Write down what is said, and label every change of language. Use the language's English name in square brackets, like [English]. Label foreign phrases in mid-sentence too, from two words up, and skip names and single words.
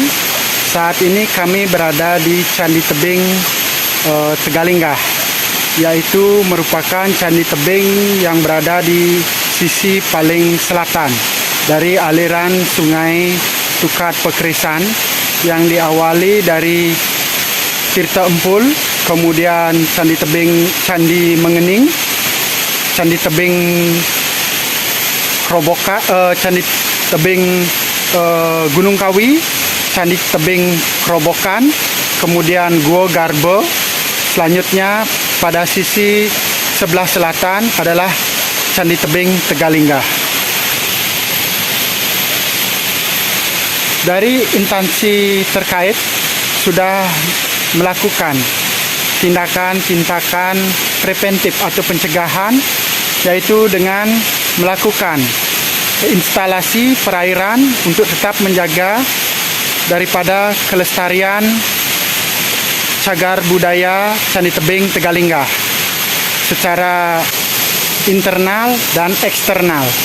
[Indonesian] Saat ini kami berada di Candi Tebing Tegalinggah, yaitu merupakan candi tebing yang berada di sisi paling selatan dari aliran Sungai Tukat Pekeresan, yang diawali dari Tirta Empul, kemudian Candi Mengening, Candi Tebing Candi Tebing Gunung Kawi, Candi Tebing Kerobokan, kemudian Gua Garbo. Selanjutnya pada sisi sebelah selatan adalah Candi Tebing Tegalinggah. Dari instansi terkait sudah melakukan tindakan preventif atau pencegahan, yaitu dengan melakukan instalasi perairan untuk tetap menjaga daripada kelestarian cagar budaya Candi Tebing Tegalinggah secara internal dan eksternal.